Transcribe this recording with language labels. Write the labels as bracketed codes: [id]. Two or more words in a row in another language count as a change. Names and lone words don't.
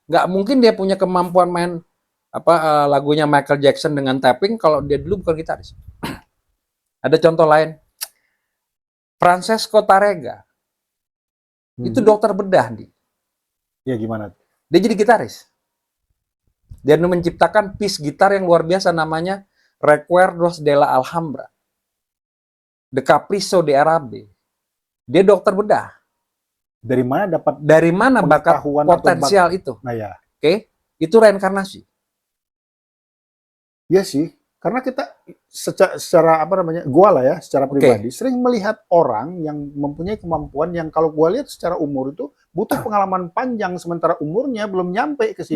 [id] Nggak mungkin dia punya kemampuan main lagunya Michael Jackson dengan tapping kalau dia dulu bukan gitaris. Ada contoh lain. Francesco Tarrega. Itu dokter bedah nih. Ya gimana? Dia jadi gitaris. Dia menciptakan piece gitar yang luar biasa namanya Recuerdos de la Alhambra. The Capricho de Arabe. Dia dokter bedah. Dari mana bakat potensial itu? Nah ya. Oke, itu reinkarnasi. Iya sih, karena kita secara gua lah ya, secara pribadi sering melihat orang yang mempunyai kemampuan yang kalau gua lihat secara umur itu butuh pengalaman panjang sementara umurnya belum nyampe ke situ.